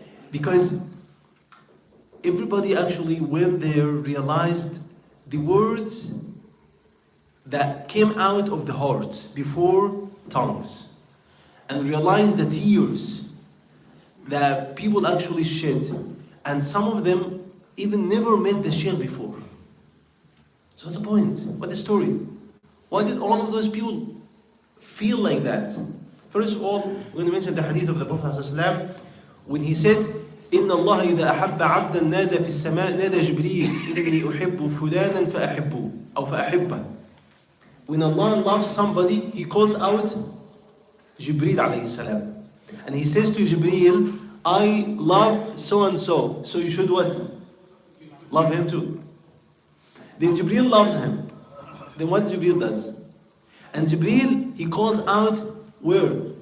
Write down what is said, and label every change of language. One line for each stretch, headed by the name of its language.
English: Because everybody actually went there, realized the words that came out of the heart before tongues, and realized the tears that people actually shed, and some of them even never met the Shaykh before. So what's the point? What's the story? Why did all of those people feel like that? First of all, we're going to mention the hadith of the Prophet ﷺ when he said,
Arabic: إن الله إذا أحب عبدا نادى في السماء نادى جبريل إني أحب فلانا فأحبه أو فأحبه.
English: When Allah loves somebody, He calls out Jibreel alayhi salam, and He says to Jibreel, I love so and so, so you should what? Love him too. Then Jibreel loves him. Then what Jibreel does? And Jibreel, he calls out where?